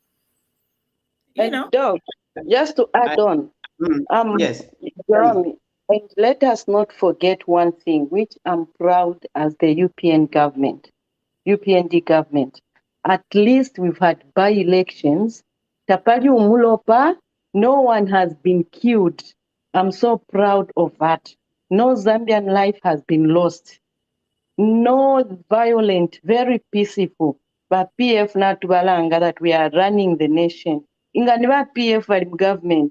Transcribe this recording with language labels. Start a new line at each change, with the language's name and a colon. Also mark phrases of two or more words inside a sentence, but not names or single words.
English: Just to add on, yes, Jerome, and let us not forget one thing, which I'm proud as the UPND government. At least we've had by-elections.
Bemba: Tapali Umulopa,
English: no one has been killed. I'm so proud of that. No Zambian life has been lost. No violent, very peaceful. But PF Natubalanga that we are running the nation.
Bemba: Inganiba PF government.